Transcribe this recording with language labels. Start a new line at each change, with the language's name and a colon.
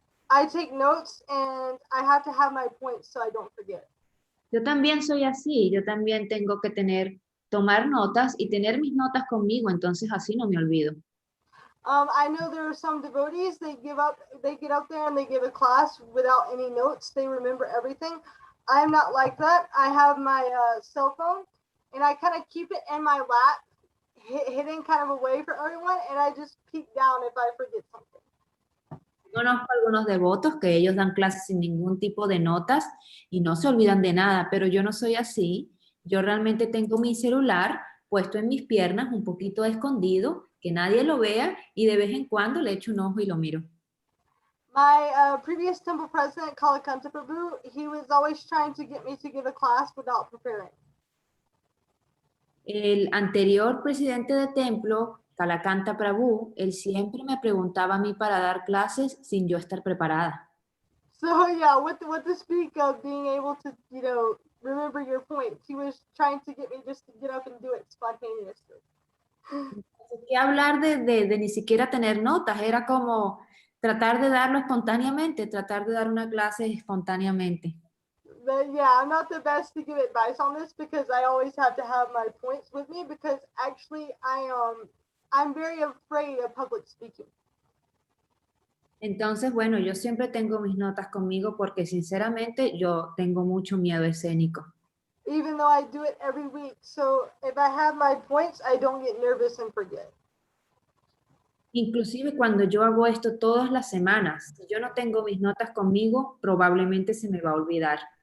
English: I take notes and I have to have my points so I don't forget.
Spanish: Yo también soy así, yo también tengo que tomar notas y tener mis notas conmigo, entonces así no me olvido.
English: I know there are some devotees, they get up there and they give a class without any notes. They remember everything. I'm not like that. I have my cell phone and I kind of keep it in my lap, hidden kind of away from everyone, and I just peek down if I forget something.
Spanish: Conozco algunos devotos que ellos dan clases sin ningún tipo de notas y no se olvidan de nada, pero yo no soy así. Yo realmente tengo mi celular puesto en mis piernas, un poquito escondido, que nadie lo vea y de vez en cuando le echo un ojo y lo miro.
English: My previous temple president, Kalakanta Prabhu, he was always trying to get me to give a class without preparing.
Spanish: El anterior presidente de templo, Kalakanta Prabhu, él siempre me preguntaba a mí para dar clases sin yo estar preparada.
English: So yeah, with the speak of being able to, you know, remember your point, she was trying to get me just to get up and do it spontaneously.
Spanish: Que hablar de ni siquiera tener notas, era como tratar de darlo espontáneamente, tratar de dar una clase espontáneamente.
English: But yeah, I'm not the best to give advice on this because I always have to have my points with me because actually I'm very afraid of public speaking.
Spanish: Entonces, bueno, yo siempre tengo mis notas conmigo porque sinceramente yo tengo mucho miedo escénico.
English: Even though I do it every week. So if I have my points, I don't get nervous and forget.
Spanish: Inclusive cuando yo hago esto todas las semanas, si yo no tengo mis notas conmigo, probablemente se me va a olvidar.